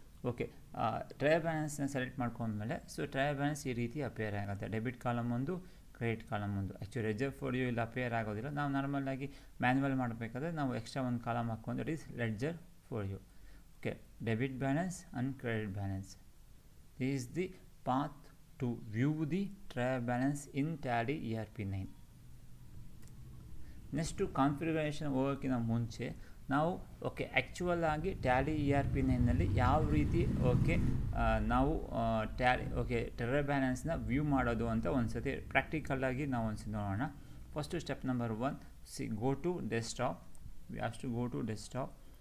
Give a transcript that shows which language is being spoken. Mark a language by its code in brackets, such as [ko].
[kn] Okay, trial ಬ್ಯಾಲೆನ್ಸ್ನ select ಮಾಡ್ಕೊಂಡ್ಮೇಲೆ so trial balance ಈ ರೀತಿ ಅಪೇರ್ ಆಗುತ್ತೆ. ಡೆಬಿಟ್ ಕಾಲಮ್ ಒಂದು, ಕ್ರೆಡಿಟ್ ಕಾಲಮ್ ಒಂದು. ಆ್ಯಕ್ಚುಲಿ ಲೆಡ್ಜರ್ ಫೋಲಿಯೋ ಇಲ್ಲಿ ಅಪೇರ್ ಆಗೋದಿಲ್ಲ. ನಾವು ನಾರ್ಮಲಾಗಿ ಮ್ಯಾನ್ಯುವಲ್ ಮಾಡಬೇಕಾದ್ರೆ ನಾವು ಎಕ್ಸ್ಟ್ರಾ ಒಂದು ಕಾಲಮ್ ಹಾಕ್ಕೊಂಡು that is ledger folio. Okay, debit balance and credit balance. [en] This is the path to view the trial balance in Tally ERP9. [kn] Next configuration ಹೋಗೋಕ್ಕಿಂತ ಮುಂಚೆ ನಾವು ಆ್ಯಕ್ಚುವಲ್ ಆಗಿ ಟ್ಯಾಲಿ ERP9ನಲ್ಲಿ ಯಾವ ರೀತಿ ನಾವು ಟ್ರಯಲ್ ಬ್ಯಾಲೆನ್ಸ್ನ ವ್ಯೂ ಮಾಡೋದು ಅಂತ ಒಂದ್ಸತಿ ಪ್ರಾಕ್ಟಿಕಲಾಗಿ ನಾವು ಒಂದ್ಸತಿ ನೋಡೋಣ. [en] First step number 1, go to desktop. We have to go to desktop.